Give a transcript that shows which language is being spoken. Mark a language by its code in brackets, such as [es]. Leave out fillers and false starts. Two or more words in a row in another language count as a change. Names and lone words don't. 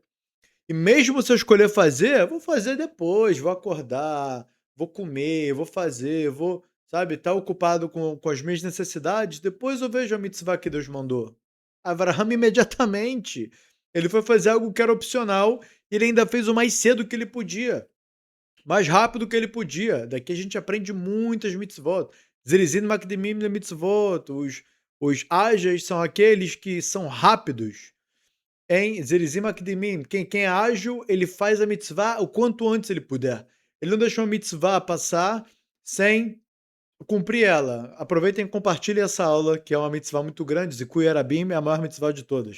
[pt] E mesmo se eu escolher fazer, eu vou fazer depois, vou acordar, vou comer, vou fazer, vou, sabe, estar ocupado com as minhas necessidades, depois eu vejo a mitzvah que Deus mandou. Avraham imediatamente, ele foi fazer algo que era opcional, e ele ainda fez o mais cedo que ele podia, mais rápido que ele podia. Daqui a gente aprende muitas mitzvot. [he] זריזים מקדימים למצוות, [pt] os ágeis são aqueles que são rápidos em [he] זריזים אקדימים. [pt] Quem é ágil, ele faz a mitzvah o quanto antes ele puder. Ele não deixou a mitzvah passar sem cumprir ela. Aproveitem e compartilhem essa aula, que é uma mitzvah muito grande. [he] זיכוי הרבים [pt] é a maior mitzvah de todas.